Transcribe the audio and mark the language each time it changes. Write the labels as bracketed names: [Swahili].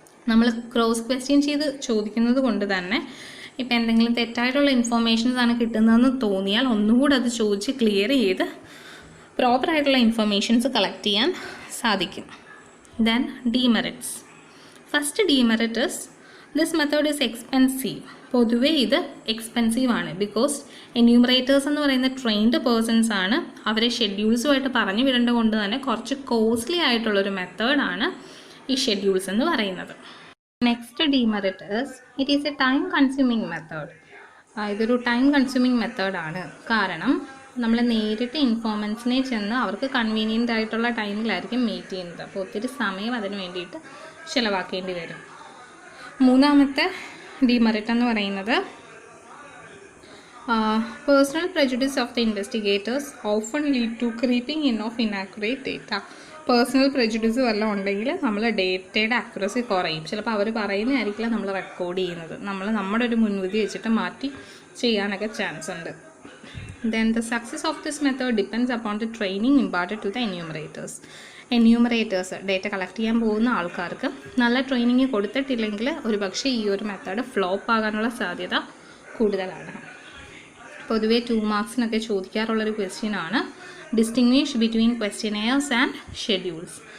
[Malayalam] നമ്മൾ cross question ചെയ്ത് ചോദിക്കുന്നത് കൊണ്ട് തന്നെ ഇപ്പോൾ എന്തെങ്കിലും തെറ്റായിട്ടുള്ള ഇൻഫോർമേഷൻസ് ആണ് കിട്ടുന്നതെന്ന് തോന്നിയാൽ ഒന്നുകൂടെ അത് ചോദിച്ച് ക്ലിയർ ചെയ്ത് പ്രോപ്പറായിട്ടുള്ള ഇൻഫർമേഷൻസ് കളക്ട് ചെയ്യാൻ സാധിക്കും. [English] Then demerits. First demerit is this method is expensive [Malayalam] പൊതുവേ ഇത് എക്സ്പെൻസീവ് ആണ്. ബിക്കോസ് എന്യൂമറേറ്റേഴ്സ് എന്ന് പറയുന്ന ട്രെയിൻഡ് പേഴ്സൺസ് ആണ്. അവരെ ഷെഡ്യൂൾസുമായിട്ട് പറഞ്ഞു വിടേണ്ടത് കൊണ്ട് തന്നെ കുറച്ച് കോസ്റ്റ്ലി ആയിട്ടുള്ളൊരു മെത്തേഡാണ് ഈ ഷെഡ്യൂൾസ് എന്ന് പറയുന്നത്. [English] Next demerits, it is a time consuming method. [Malayalam] ഇതൊരു ടൈം കൺസ്യൂമിങ് മെത്തേഡാണ്. കാരണം നമ്മൾ നേരിട്ട് ഇൻഫോർമൻസിനെ ചെന്ന് അവർക്ക് കൺവീനിയൻ്റ് ആയിട്ടുള്ള ടൈമിലായിരിക്കും മീറ്റ് ചെയ്യുന്നത്. അപ്പോൾ ഒത്തിരി സമയം അതിന് വേണ്ടിയിട്ട് ചിലവാക്കേണ്ടി വരും. മൂന്നാമത്തെ ഡീമെറിറ്റ് എന്ന് പറയുന്നത് [English] Personal prejudice of the investigators often lead to creeping in of inaccurate data. [Malayalam] Personal prejudice വല്ലതും ഉണ്ടെങ്കിൽ നമ്മൾ ഡേറ്റയുടെ ആക്യുറസി കുറയും. ചിലപ്പോൾ അവർ പറയുന്നതായിരിക്കില്ല നമ്മൾ റെക്കോർഡ് ചെയ്യുന്നത്. നമ്മൾ നമ്മുടെ ഒരു മുൻവിധി വെച്ചിട്ട് മാറ്റി ചെയ്യാനൊക്കെ ചാൻസ് ഉണ്ട്. [English] Then the success of this method depends upon the training imparted to the enumerators. [Malayalam] Enumerators data collect ചെയ്യാൻ പോകുന്ന ആൾക്കാർക്ക് നല്ല ട്രെയിനിങ് കൊടുത്തിട്ടില്ലെങ്കിൽ ഒരുപക്ഷെ ഈ ഒരു മെത്തേഡ് ഫ്ലോപ്പ് ആകാനുള്ള സാധ്യത കൂടുതലാണ്. പൊതുവേ 2 മാർക്സിനൊക്കെ ചോദിക്കാറുള്ളൊരു ക്വസ്റ്റ്യനാണ് [English] Distinguish between questionnaires and schedules.